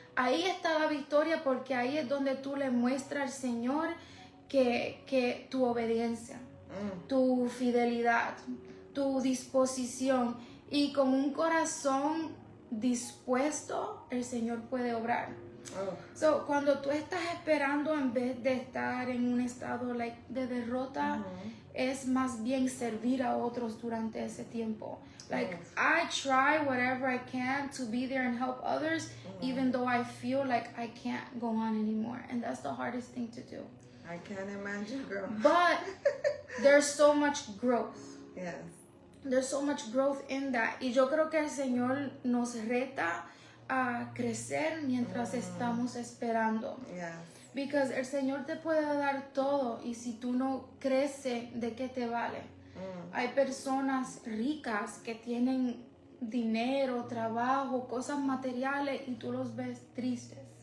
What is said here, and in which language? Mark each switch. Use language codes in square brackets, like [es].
[es] Ahí está la victoria, porque ahí es donde tú le muestras al Señor que tu obediencia, tu fidelidad, tu disposición, y con un corazón dispuesto el Señor puede obrar. So, cuando tú estás esperando en vez de estar en un estado de derrota, es más bien servir a otros durante ese tiempo. [en] Like, I try whatever I can to be there and help others, even though I feel like I can't go on anymore. And that's the hardest thing to do. I can't imagine, girl. But there's so much growth. Yes. There's so much growth in that. [es] Y yo creo que el Señor nos reta a crecer mientras estamos esperando. [en] Yes. Because [es] el Señor te puede dar todo, y si tú no creces, ¿de qué te vale? Hay personas ricas que tienen dinero, trabajo, cosas materiales, y tú los ves tristes.